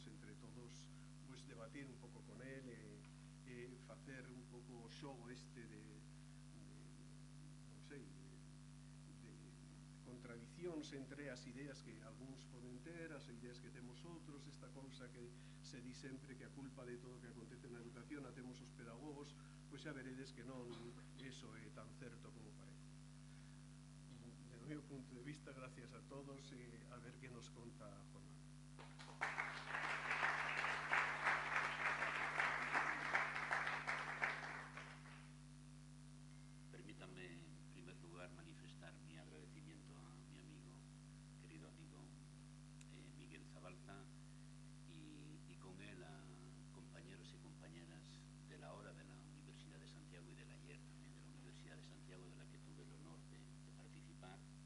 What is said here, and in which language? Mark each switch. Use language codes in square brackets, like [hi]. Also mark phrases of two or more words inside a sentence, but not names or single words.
[gl] entre todos pois debatir un pouco con el e facer un pouco o xogo este de non sei, de contradicións entre as ideas que algúns poden ter, as ideas que temos outros, esta cousa que se di sempre que a culpa de todo o que acontece na educación a temos os pedagogos, pois xa veredes que non eso é tan certo como parece. Do meu punto de vista, gracias a todos e a ver que nos conta a jornada. [es] Permítanme, en primer lugar, manifestar mi agradecimiento a mi amigo, querido amigo Miguel Zabalza, y con él a compañeros y compañeras de la hora de la Universidad de Santiago y del ayer también de la Universidad de Santiago, de la que tuve el honor de participar.